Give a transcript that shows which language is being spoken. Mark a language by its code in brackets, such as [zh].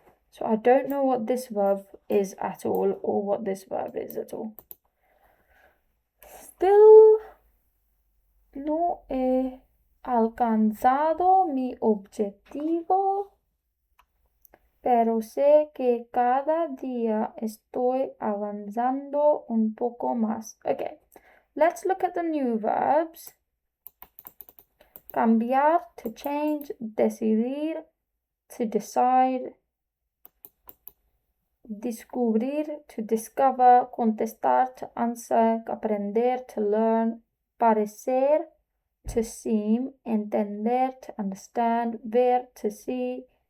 [en] So I don't know what this verb is at all or what this verb is at all. [es] Still no he alcanzado mi objetivo, pero sé que cada día estoy avanzando un poco más. [en] Okay, let's look at the new verbs. Cambiar, to change, decidir, to decide, descubrir, to discover, contestar, to answer, aprender, to learn, parecer, to seem, entender, to understand, ver, to see,